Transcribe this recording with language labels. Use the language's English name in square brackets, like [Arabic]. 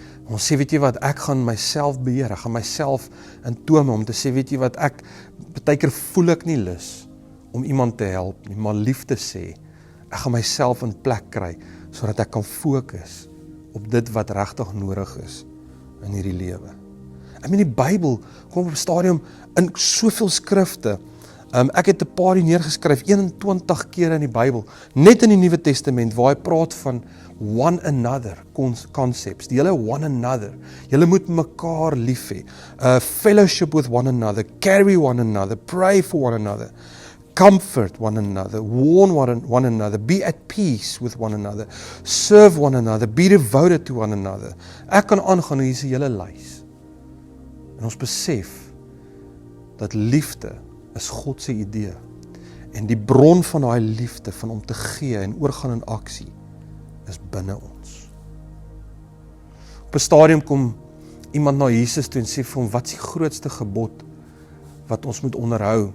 [Afrikaans] Ons sê, weet jy wat, ek gaan myself beheer, ek gaan myself intome om te sê, weet jy wat, partykeer voel ek nie lus om iemand te help nie, maar lief te sê, ek gaan myself in plek kry, sodat ek kan fokus op dit wat regtig nodig is in hierdie lewe. Ek meen die Bybel kom op 'n stadium in soveel skrifte. Ek het 'n paar hier neergeskryf, 21 keer in die Bybel, net in die Nuwe Testament, waar hy praat van [English] one another concepts, [Afrikaans] die hele [English] one another. [Afrikaans] Julle moet mekaar lief hê. [English] Fellowship with one another, carry one another, pray for one another, comfort one another, warn one another, be at peace with one another, serve one another, be devoted to one another. [Afrikaans] Ek kan aangaan, hier is 'n hele lys. En ons besef dat liefde is God se idee. En die bron van daai liefde, van om te gee en oorgaan in aksie, is binne ons. Op 'n stadium kom iemand na Jesus toe en sê vir hom, wat is die grootste gebod wat ons moet onderhou?